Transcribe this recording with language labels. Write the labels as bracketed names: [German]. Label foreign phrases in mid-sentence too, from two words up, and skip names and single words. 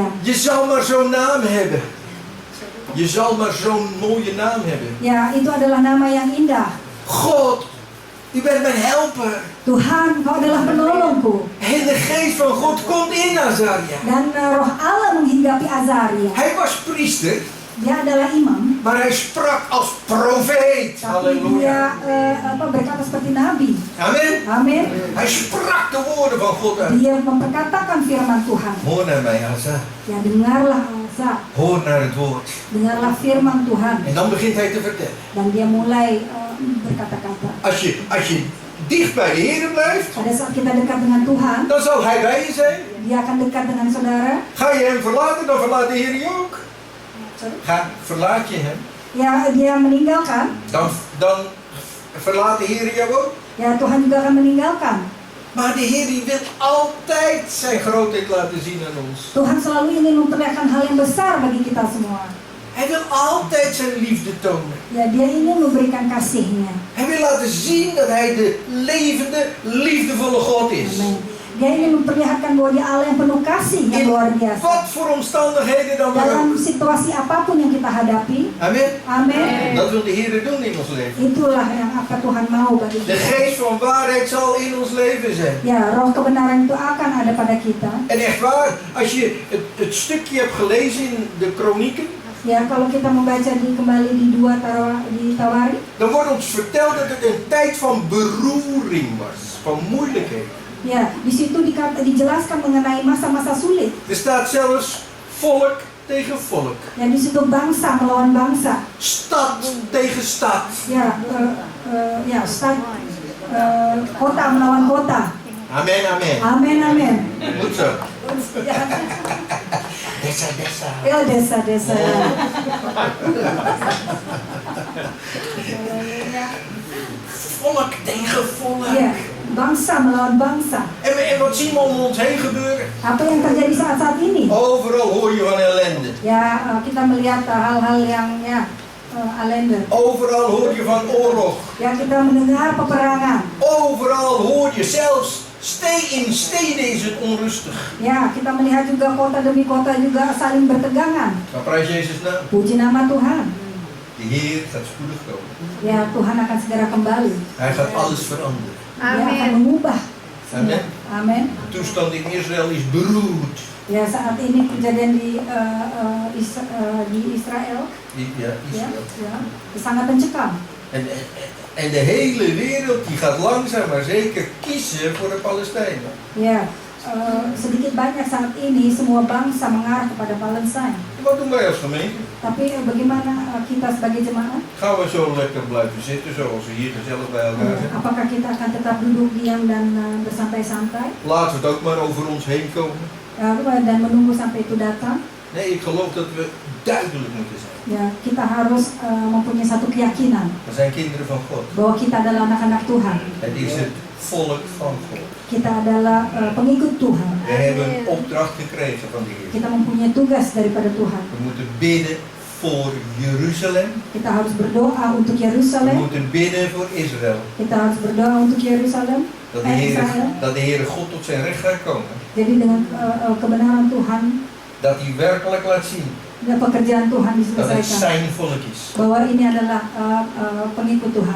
[Dutch] Je zal maar zo'n naam hebben. Je zal maar zo'n mooie naam hebben. [Indonesian] Ya, itu adalah nama yang indah. [Dutch] God, u bent mijn helper. [Indonesian] Tuhan, Kau adalah penolongku. [Dutch] En de geest van God komt in Azaria. [Indonesian] Dan Roh Allah menghinggapi Azaria. [Dutch] Hij was priester, [Indonesian] Dia adalah imam, [Dutch] maar hij sprak als profeet. [Indonesian] tapi Halleluja. dia berkata seperti nabi. [Dutch] Amen. [Indonesian] Amin. [Dutch] Hij sprak de woorden van God uit. [Indonesian] Dia memperkatakan firman Tuhan. [Dutch] Hoor naar mij, Asa. [Indonesian] Ya, dengarlah Asa, [Dutch] Hoor naar het woord. [Indonesian] dengarlah firman Tuhan. [Dutch] En dan begint hij te vertellen. [Indonesian] Dan dia mulai berkata-kata. [Dutch] Als je dicht bij de Heer blijft, [Indonesian] Pada saat kita dekat dengan Tuhan, [Dutch] dan zal hij bij je zijn. [Indonesian] dia akan dekat dengan saudara. [Dutch] Ga je hem verlaten, dan verlaat de Heer je ook. Verlaat je hem, [Indonesian] Ya, dia meninggalkan, [Dutch] dan verlaat de Heer jou ook. [Indonesian] ya Tuhan juga akan meninggalkan. [Dutch] Maar de Heer die wil altijd zijn grootheid laten zien aan ons. [Indonesian] Tuhan selalu ingin memperlihatkan hal yang besar bagi kita semua. [Dutch] Hij wil altijd zijn liefde tonen. [Indonesian] Ya, dia ingin memberikan kasihnya. [Dutch] Hij wil laten zien dat hij de levende, liefdevolle God is. Amin. [Indonesian] Dia ingin memperlihatkan bahwa dia Allah yang penuh kasih yang [Dutch] In [Indonesian] luar biasa. [Dutch] wat voor omstandigheden dan [Indonesian] Dalam [Dutch] ook. [Indonesian] situasi apapun yang kita hadapi, [Dutch] Amen. [Indonesian] amin. [Dutch] Dat wil de Heer doen in ons leven. [Indonesian] Itulah yang apa Tuhan mau bagi [Dutch] De [Indonesian] kita. [Dutch] geest van waarheid zal in ons leven zijn. [Indonesian] Ya, roh kebenaran itu akan ada pada kita. [Dutch] En echt waar, als je het stukje hebt gelezen in de kronieken, [Indonesian] Ya, kalau kita membaca kembali di di Tawari, [Dutch] dan wordt ons verteld dat het een tijd van beroering was, van moeilijkheden. [Indonesian] ya, di situ dijelaskan mengenai masa-masa sulit. [Dutch] Er staat zelfs volk tegen volk, [Indonesian] Ya, di situ bangsa melawan bangsa. [Dutch] stad tegen stad. [Indonesian] Ya, kota melawan kota. [Dutch] Amen, amen. [Indonesian] Amin, amin. [Dutch] Goed zo. [Indonesian] Ya, Desa. ya desa-desa. [Dutch] Volk tegen volk. [Indonesian] Ya, bangsa melawan bangsa. [Dutch] En wat zien we om ons heen gebeuren? [Indonesian] Apa yang terjadi saat-saat ini? [Dutch] Overal hoor je van ellende. [Indonesian] Ya, kita melihat hal-hal yang ellende. [Dutch] Overal hoor je van oorlog. [Indonesian] Ya, kita mendengar peperangan. [Dutch] Overal hoor je zelfs in steden is het onrustig. [Indonesian] Ya, kita melihat juga kota demi kota juga saling bertegangan. [Dutch] Maar prijs Jezus naam. [Indonesian] Puji nama Tuhan. [Dutch] De Heer gaat spoedig komen. [Indonesian] Ya, Tuhan akan segera kembali. [Dutch] Hij gaat alles veranderen. [Indonesian] Dia akan mengubah. [Dutch] Amen. [Indonesian] Amin. [Dutch] De toestand in Israël is beroerd. [Indonesian] Ya, saat ini kejadian di Israel, [Dutch] Ja, Israël. [Indonesian] ya, sangat mencekam. [Dutch] En de hele wereld die gaat langzaam maar zeker kiezen voor de Palestijnen. [Indonesian] Ya, sedikit banyak saat ini semua bangsa mengarah kepada Palestina. [Dutch] Wat doen wij als gemeente? [Indonesian] Tapi bagaimana kita sebagai jemaat? [Dutch] Gaan we zo lekker blijven zitten zoals we hier gezellig bij elkaar zijn? [Indonesian] Apakah kita akan tetap duduk diam dan bersantai-santai [Dutch] Laten we het ook maar over ons heen komen. [Indonesian] dan menunggu sampai itu datang? [Dutch] Nee, ik geloof dat we duidelijk moeten zijn. [Indonesian] Ya, kita harus mempunyai satu keyakinan [Dutch] We zijn kinderen van God. [Indonesian] bahwa kita adalah anak-anak Tuhan. [Dutch] Het is het volk van God. [Indonesian] Kita adalah pengikut Tuhan. [Dutch] We hebben een opdracht gekregen van de Heer. [Indonesian] Kita mempunyai tugas daripada Tuhan. [Dutch] We moeten bidden voor Jeruzalem. [Indonesian] Kita harus berdoa untuk [Dutch] We [Indonesian] Yerusalem. [Dutch] moeten bidden voor Israël. [Indonesian] Kita harus berdoa untuk Yerusalem. [Dutch] Dat de Heere God tot zijn recht gaat komen. [Indonesian] Jadi dengan kebenaran Tuhan, [Dutch] Dat hij werkelijk laat zien [Indonesian] pekerjaan Tuhan [Dutch] dat het [Indonesian] diselesaikan. [Dutch] zijn volk is. [Indonesian] Bahwa ini adalah pengikut Tuhan.